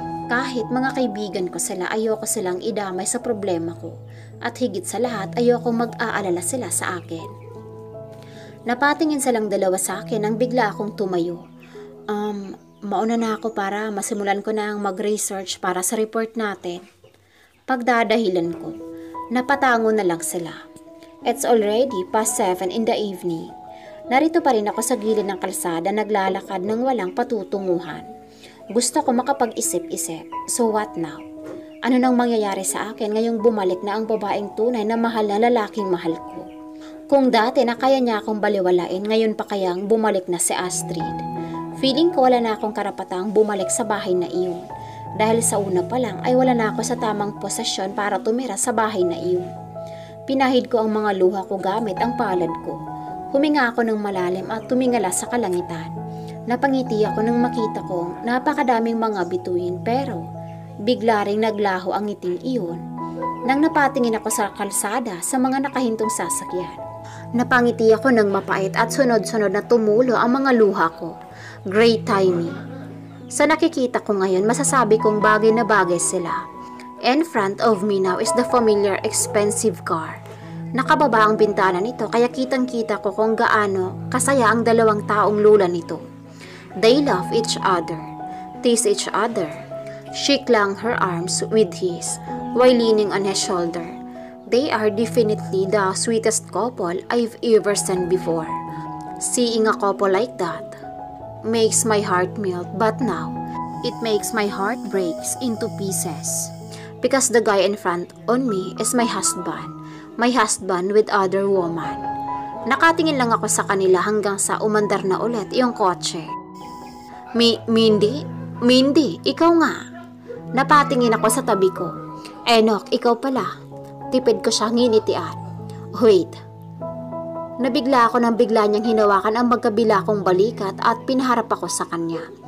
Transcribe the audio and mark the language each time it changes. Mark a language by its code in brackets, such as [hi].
[tl] Kahit mga kaibigan ko sila, ayoko silang idamay sa problema ko. At higit sa lahat, ayoko mag-aalala sila sa akin. Napatingin silang dalawa sa akin nang bigla akong tumayo. Mauna na ako para masimulan ko na ang mag-research para sa report natin. Pagdadahilan ko, napatango na lang sila. [en] It's already past 7 in the evening. [tl] Narito pa rin ako sa gilid ng kalsada naglalakad ng walang patutunguhan. Gusto ko makapag-isip-isip. [en] So what now? [tl] Ano nang mangyayari sa akin ngayong bumalik na ang babaeng tunay na mahal na lalaking mahal ko? Kung dati na kaya niya akong baliwalain, ngayon pa kayang bumalik na si Astrid. Feeling ko wala na akong karapatang bumalik sa bahay na iyon. Dahil sa una pa lang ay wala na ako sa tamang posisyon para tumira sa bahay na iyon. Pinahid ko ang mga luha ko gamit ang palad ko. Huminga ako ng malalim at tumingala sa kalangitan. Napangiti ako nang makita kong napakadaming mga bituin pero bigla ring naglaho ang ngiting iyon. Nang napatingin ako sa kalsada sa mga nakahintong sasakyan. Napangiti ako ng mapait at sunod-sunod na tumulo ang mga luha ko. [en] Great timing. [tl] Sa nakikita ko ngayon, masasabi kong bagay na bagay sila. [en] In front of me now is the familiar expensive car. [tl] Nakababa ang bintana nito kaya kitang-kita ko kung gaano kasaya ang dalawang taong lula nito. [en] They love each other, tease each other. She clung her arms with his while leaning on his shoulder. They are definitely the sweetest couple I've ever seen before. Seeing a couple like that makes my heart melt, but now it makes my heart breaks into pieces. Because the guy in front on me is my husband with other woman. [tl] Nakatingin lang ako sa kanila hanggang sa umandar na ulit yung kotse. Mindy, ikaw nga. Napatingin ako sa tabi ko. Enoch, ikaw pala. Tipid ko siya nginitian. Wait. Nabigla ako nang bigla niyang hinawakan ang magkabila kong balikat at pinaharap ako sa kanya.